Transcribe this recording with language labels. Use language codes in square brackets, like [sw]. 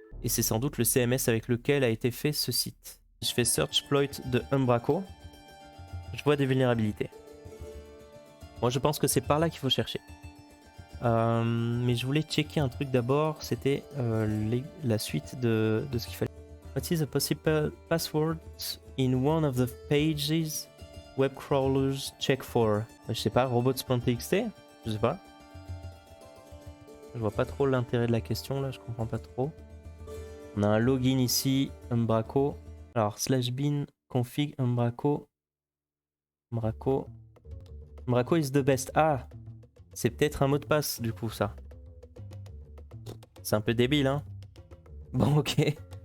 [fr] Et c'est sans doute le CMS avec lequel a été fait ce site. Je fais search exploit de Umbraco. Je vois des vulnérabilités. Moi, je pense que c'est par là qu'il faut chercher. Mais je voulais checker un truc d'abord. C'était la suite de ce qu'il fallait. [en] What is a possible password in one of the pages web crawlers check for? [fr] Je sais pas, robots.txt? Je sais pas. Je vois pas trop l'intérêt de la question là, je comprends pas trop. On a un login ici, Umbraco. [en] Alors, /bin config Umbraco. Umbraco is the best. [fr] Ah, c'est peut-être un mot de passe du coup ça. C'est un peu débile hein. Bon ok.